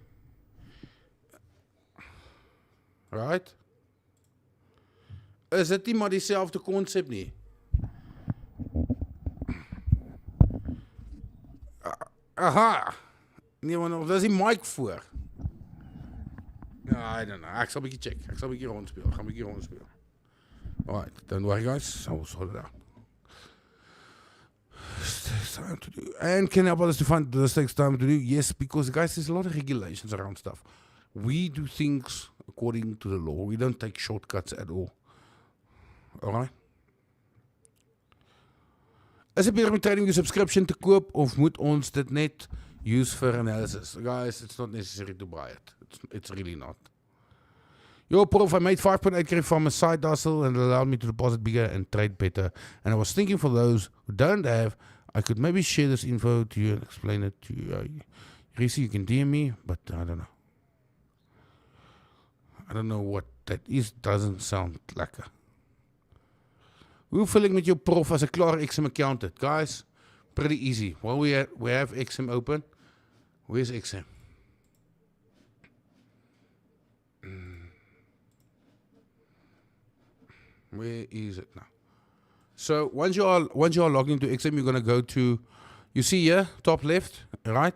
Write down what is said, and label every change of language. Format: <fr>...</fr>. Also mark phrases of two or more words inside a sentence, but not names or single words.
<af>Right? Is dit nie maar dieselfde konsep nie? Aha. Nee, maar daar is die mic voor.</af> <en>I don't know.</en> <af>Ek sal 'n bietjie check. Ek sal 'n bietjie rondspeel. Ek gaan 'n bietjie rondspeel.</af> <en>Alright, don't worry guys. I will sort it out. Takes time to do. And can help others to find this takes time to do? Yes, because guys, there's a lot of regulations around stuff. We do things according to the law. We don't take shortcuts at all. Alright?</en> <af>Is dit beter om</af> <en>trading your subscription</en> <af>te koop of moet ons dit net</af> <en>use for analysis? Guys, it's not necessary to buy it. It's really not. Yo, Prof, I made 5.8k from a side hustle and it allowed me to deposit bigger and trade better. And I was thinking for those who don't have, I could maybe share this info to you and explain it to you. Risi, you can DM me, but I don't know. I don't know what that is. Doesn't sound lekker.</en> <af>Hoe vul ek met jou prof as 'n klaar XM account het?</af> <en>Guys, pretty easy. While we have XM open, where's XM? Where is it now? So once you are logged into XM, you're going to go to, you see here, top left, right?</en>